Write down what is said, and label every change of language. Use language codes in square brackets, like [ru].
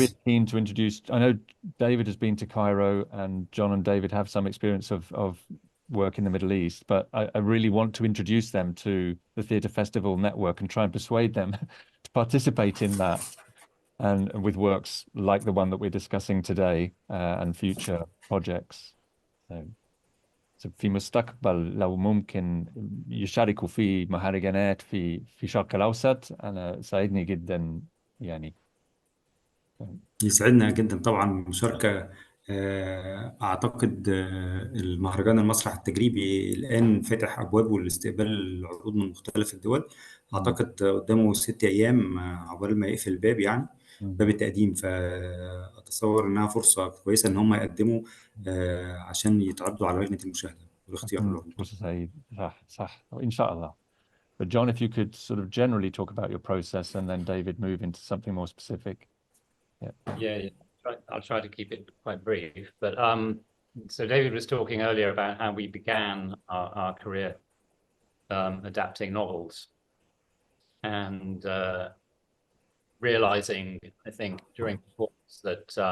[en] really keen to introduce, I know David has been to Cairo and John and David have some experience of work in the Middle East, but I really want to introduce them to the Theatre Festival Network and try and persuade them to participate in that, and with works like the one that we're discussing today and future projects. [ar] So في مستقبل لو ممكن يشاركوا في مهرجانات في الشرق الأوسط، أنا سعيدني جدا يعني. يسعدنا جدا طبعا المشاركة. أعتقد المهرجان المسرح التجريبي الآن فاتح أبوابه لاستقبال العروض من مختلف الدول. أعتقد قدامه 6 أيام عقبال ما يقفل الباب، يعني باب التقديم. فأتصور إنها فرصة كويسة إن هم يقدموا عشان يتعرضوا على لجنة المشاهدة والاختيار العروض. فرصة سعيدة، صح إن شاء الله. [en] But John, if you could sort of generally talk about your process, and then David move into something more specific. Yeah. I'll try to keep it quite brief. But so David was talking earlier about how we began our career adapting novels, and realizing, I think, during performance that